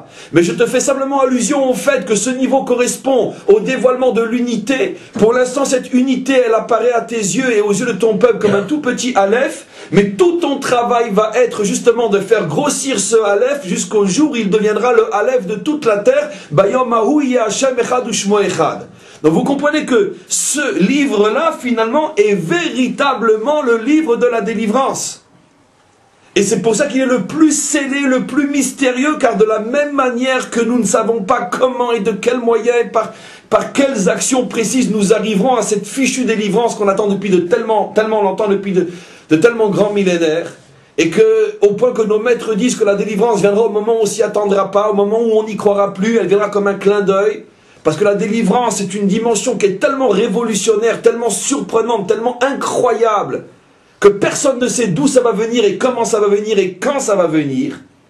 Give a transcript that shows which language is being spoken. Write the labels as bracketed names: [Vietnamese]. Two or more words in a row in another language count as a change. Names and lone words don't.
[French] Mais je te fais simplement allusion au fait que ce niveau correspond au dévoilement de l'unité. Pour l'instant, cette unité, elle apparaît à tes yeux et aux yeux de ton peuple comme un tout petit Aleph. Mais tout ton travail va être justement de faire grossir ce Aleph jusqu'au jour où il deviendra le Aleph de toute la terre. [Hebrew] ביום ההוא יהיה ה' אחד ושמו אחד. [French] Donc vous comprenez que ce livre-là, finalement, est véritablement le livre de la délivrance. Et c'est pour ça qu'il est le plus scellé, le plus mystérieux, car de la même manière que nous ne savons pas comment et de quels moyens, par quelles actions précises nous arriverons à cette fichue délivrance qu'on attend depuis de tellement longtemps, depuis de tellement grands millénaires, et que, au point que nos maîtres disent que la délivrance viendra au moment où on s'y attendra pas, au moment où on n'y croira plus, elle viendra comme un clin d'œil, parce que la délivrance est une dimension qui est tellement révolutionnaire, tellement surprenante, tellement incroyable, que personne ne sait d'où ça va venir et comment ça va venir et quand ça va venir.